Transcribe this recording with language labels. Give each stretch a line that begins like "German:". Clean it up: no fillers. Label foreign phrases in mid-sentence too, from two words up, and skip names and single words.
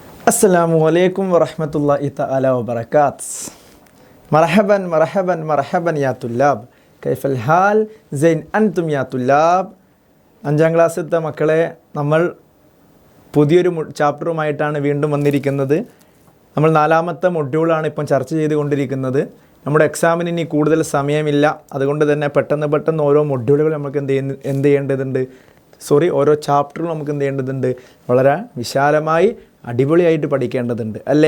Arabic: السلام عليكم ورحمة الله تعالى وبركاته. مرحبا مرحبا مرحبا يا طلاب. كيف الحال؟ زين أنتم يا طلاب.
Malayalam: അഞ്ചാം ക്ലാസ്സിലത്തെ മക്കളെ, നമ്മൾ പുതിയൊരു ചാപ്റ്ററുമായിട്ടാണ് വീണ്ടും വന്നിരിക്കുന്നത്. നമ്മൾ 4ാമത്തെ മൊഡ്യൂളാണ് ഇപ്പം ചർച്ച ചെയ്തുകൊണ്ടിരിക്കുന്നത്. നമ്മുടെ എക്സാമിന് ഇനി കൂടുതൽ സമയമില്ല. അതുകൊണ്ട് തന്നെ പെട്ടെന്ന് ഓരോ മൊഡ്യൂളുകൾ നമുക്ക് എന്ത് ചെയ്യേണ്ടതുണ്ട്, ഓരോ ചാപ്റ്ററുകൾ നമുക്ക് എന്ത് ചെയ്യേണ്ടതുണ്ട്, വളരെ വിശാലമായി അടിപൊളിയായിട്ട് പഠിക്കേണ്ടതുണ്ട് അല്ലേ.